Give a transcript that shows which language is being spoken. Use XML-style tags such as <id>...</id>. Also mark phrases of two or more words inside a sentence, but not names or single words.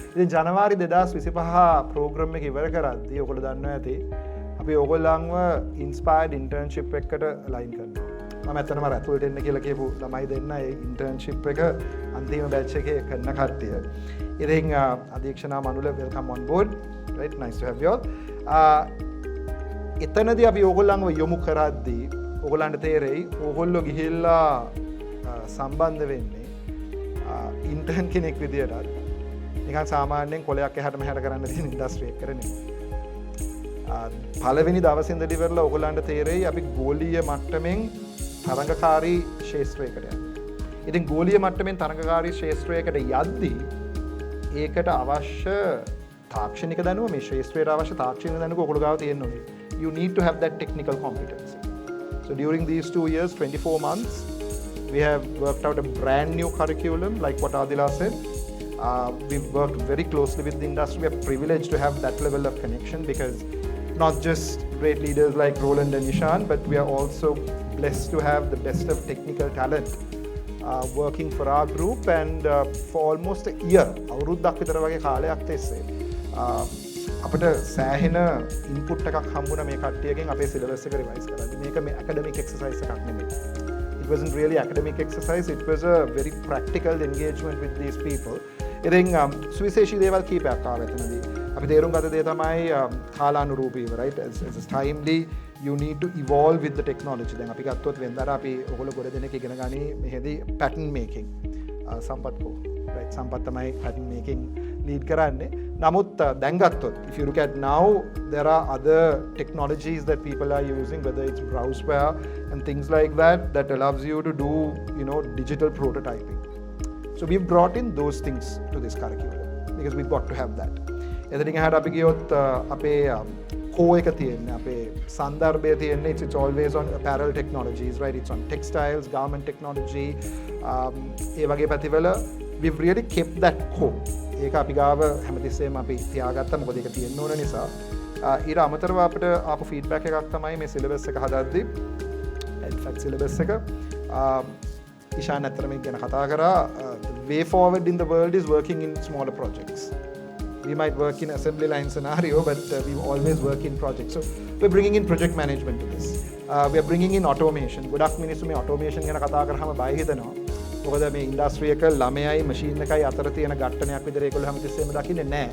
<si>ඉතින් ජනවාරි 2025 ප්‍රෝග්‍රෑම් එක ඉවර කරද්දී ඔයගොල්ලෝ දන්නවා ඇති අපි ඔයගොල්ලන්ව</si> <en>inspired internship</en> <si>එකකට ලයින් කරනවා. මම ඇත්තටම රැතුල්ට එන්න කියලා කියපු ළමයි දෙන්න ඒ ඉන්ටර්න්ෂිප් එක අන්තිම බැච් එකේ කරන කට්ටිය. ඉතින් අධීක්ෂණා මනුල</si> <en>welcome on board. right, nice to have you all.</en> <si>එතනදී අපි ඕගොල්ලන්ව යොමු කරද්දී ඕගොල්ලන්ට තේරෙයි ඕගොල්ලෝ ගිහිල්ලා සම්බන්ධ වෙන්නේ ඉන්ටර්න් කෙනෙක් විදියටත් නිකන් සාමාන්‍යයෙන් කොලයක් එහාට මෙහාට කරන්න තියෙන ඉන්ඩස්ට්‍රි එකකට නෙමෙයි. පළවෙනි දවසේ ඉඳලා ඉවරලා ඕගොල්ලන්ට තේරෙයි අපි ගෝලීය මට්ටමින් තරඟකාරී ශාස්ත්‍රයකට යනවා. ඉතින් ගෝලීය මට්ටමින් තරඟකාරී ශාස්ත්‍රයකට යද්දී ඒකට අවශ්‍ය තාක්ෂණික දැනුම මේ ශාස්ත්‍රයට අවශ්‍ය තාක්ෂණික දැනුම ඔයගොල්ලෝ ගාව තියෙන්න ඕනේ.</si> <en>You need to have that technical competency. So during these 2 years, 24 months, we have worked out a brand new curriculum, like what Adila said. We've worked very closely with the industry. We are privileged to have that level of connection because not just great leaders like Roland and Ishan, but we are also blessed to have the best of technical talent working for our group and for almost a year.</en> <si>අවුරුද්දක් විතර වගේ කාලයක් තිස්සේ අපිට සෑහෙන ඉන්පුට් එකක් හම්බුණා මේ කට්ටියගෙන් අපේ සිලබස් එක රිවයිස් කරද්දී. මේක මේ</si> <en>academic exercise</en> <si>එකක් නෙමෙයි.</si> <en>It wasn't really academic exercise. It was a very practical engagement with these people.</en> <si>ඉතින් සුවිශේෂී දේවල් කීපයක් ආවා එතනදී. අපි තේරුම් ගත දේ තමයි කාලානුරූපීව, right?</si> <en>As timely you need to evolve with the technology.</en> <si>දැන් අපි ගත්තොත් වෙනදාට අපි ඔයගොල්ලෝ ගොඩ දෙනෙක් ඉගෙන ගනි මෙහෙදී</si> <en>pattern making.</en> <si>සම්පත්කෝ, right? සම්පත් තමයි</si> <en>pattern making lead</en> <si>කරන්නේ. නමුත් දැන් ගත්තොත්</si> <en>if you look at now there are other technologies that people are using, whether it's browseware and things like that allows you to do digital prototyping. So we've brought in those things to this curriculum because we've got to have that.</en> <si>එතනින් එහාට අපි ගියොත් අපේ core එක තියෙන්නේ අපේ සන්දර්භය තියෙන්නේ</si> <en>it's always on apparel technologies, right? It's on textiles, garment technology.</en> <si>ඒ වගේ පැතිවල</si> <en>we've really kept that core.</en> <si>ඒක අපි ගාව හැමතිස්සෙම අපි තියාගත්තා මොකද ඒක තියෙන්න ඕන නිසා. ඊට අමතරව අපිට ආපු ෆීඩ්බැක් එකක් තමයි මේ සිලබස් එක හදද්දී ADFAT සිලබස් එක. ඉෂාන් අතරම ගැන කතා කරා</si> <en>the way forward in the world is working in smaller projects. We might work in assembly line scenario, but we always work in projects. So we're bringing in project management to this. We are bringing in automation.</en> <si>ගොඩක් මිනිස්සු මේ automation ගැන කතා කරාම බය හිතෙනවා. මොකද මේ ඉන්ඩස්ට්‍රි එක ළමයයි මැෂින් එකයි අතර තියෙන ඝට්ටනයක් විතර ඒගොල්ලෝ හැමතිස්සෙම දකින්නේ නැහැ.</si>